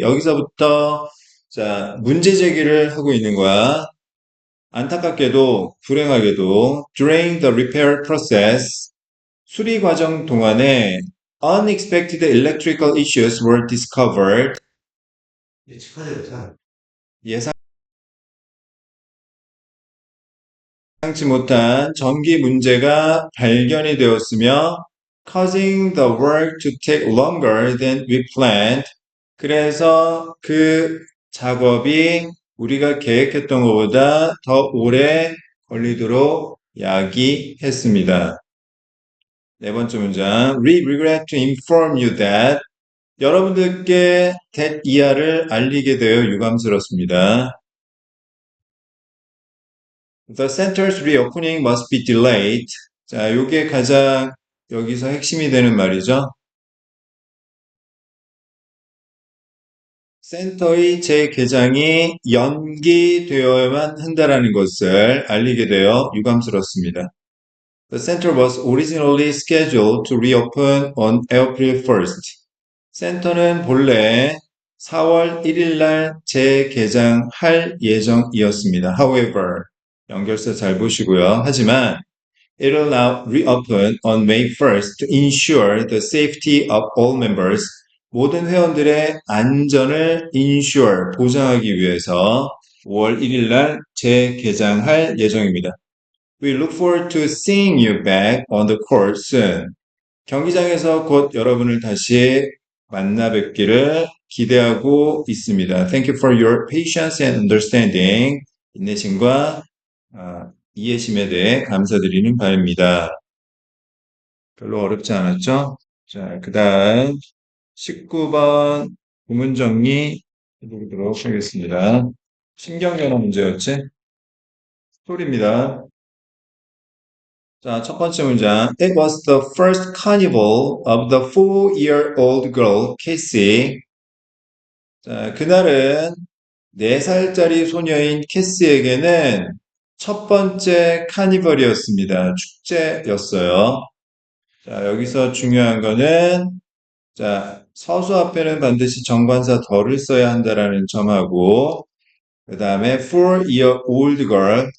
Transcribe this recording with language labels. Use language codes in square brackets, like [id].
[ko] 여기서부터 자, 문제 제기를 하고 있는 거야. 안타깝게도, 불행하게도 [en] during the repair process [ko] 수리 과정 동안에 [en] unexpected electrical issues were discovered. [ko] 예상치 못한 전기 문제가 발견이 되었으며 [en] causing the work to take longer than we planned. [ko] 그래서 그 작업이 우리가 계획했던 것보다 더 오래 걸리도록 야기했습니다. 네 번째 문장. [en] We regret to inform you that [ko] 여러분들께 [en] that [ko] 이하를 알리게 되어 유감스럽습니다. [en] The center's reopening must be delayed. [ko] 자, 요게 가장 여기서 핵심이 되는 말이죠. 센터의 재개장이 연기되어야만 한다는 것을 알리게 되어 유감스럽습니다. [en] The center was originally scheduled to reopen on April 1st. [ko] 센터는 본래 4월 1일 날 재개장할 예정이었습니다. However, 연결서 잘 보시고요. 하지만 [en] it will now reopen on May 1st to ensure the safety of all members. [ko] 모든 회원들의 안전을 ensure, 보장하기 위해서 5월 1일 날 재개장할 예정입니다. [en] We look forward to seeing you back on the court soon. [ko] 경기장에서 곧 여러분을 다시 만나 뵙기를 기대하고 있습니다. [en] Thank you for your patience and understanding. [ko] 인내심과 이해심에 대해 감사드리는 바입니다. 별로 어렵지 않았죠? 자, 그 다음 19번 구문 정리 해보도록 하겠습니다. 신경전환 문제였지? 스토리입니다. 자, 첫 번째 문장. [en] It was the first carnival of the 4-year-old girl, Cassie. [ko] 자, 그날은 4살짜리 소녀인 캐시에게는 첫 번째 카니벌이었습니다. 축제였어요. 자, 여기서 중요한 거는, 자, 서수 앞에는 반드시 정관사 덜을 써야 한다라는 점하고, 그 다음에 [en] four-year old girl.